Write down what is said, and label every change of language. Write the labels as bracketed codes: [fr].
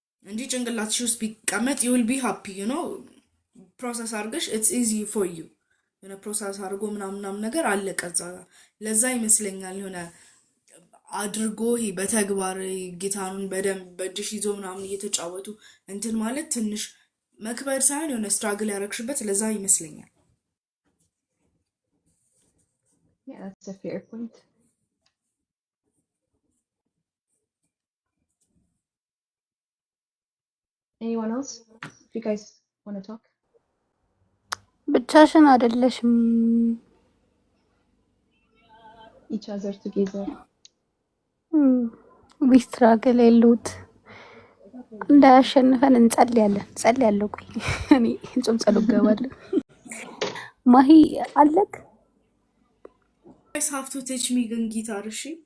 [am] እንጂ ጭንቅላትሽ ውስጥ ቢቀመጥ [en] you will be happy you know [am] ፕሮሰስ አድርገሽ [en] it's easy for you [am] የሆነ ፕሮሰስ አድርጎ ምናምን ነገር አለቀዛ ለዛ ይመስለኛል የሆነ አድርጎ ይሄ በተግባር ጊታሩን በደንብ በእጅሽ ይዞ ምናምን እየተጫወቱ እንትን ማለት ትንሽ መክበድ ሳይሆን የሆነ ስትራግል ያደረግሽበት ለዛ ይመስለኛል [en] yeah that's a fair point anyone else if you guys want to talk [am] ብቻሽን አይደለሽም [en] each other together we struggle a lot [am] እንዳያሸንፈን እንጸልያለሁ ቆይ እኔ ጾም ጸሎት ገባለሁ ማሂ አለክ [en] guys have to teach me guitar [am] እሺ